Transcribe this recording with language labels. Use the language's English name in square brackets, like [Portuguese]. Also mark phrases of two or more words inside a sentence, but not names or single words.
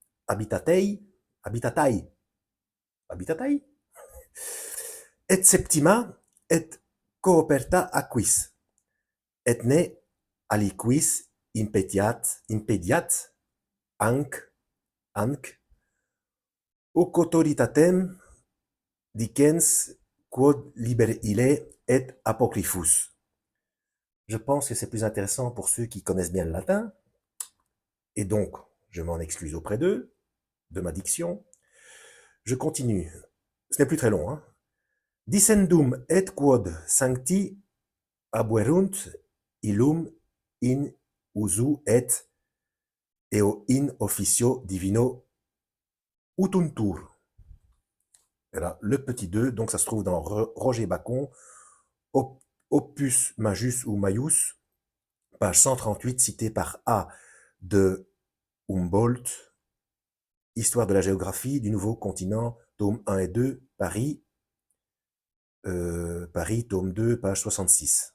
[Latin] et septima et cooperta aquis et ne aliquis impediat anc auctoritatem dicens quod liber ille et apocryphus. [French] Je pense que c'est plus intéressant pour ceux qui connaissent bien le latin, et donc je m'en excuse auprès d'eux. de ma diction. Je continue. Ce n'est plus très long. Hein. [Latin] Dicendum et quod sancti abuerunt illum in usu et eo in officio divino utuntur. [French] Et là, le petit 2, donc ça se trouve dans Roger Bacon, Opus Majus ou Maius, page 138, cité par A de Humboldt, Histoire de la géographie du nouveau continent, tome 1 et 2, Paris, Paris, tome 2, page 66.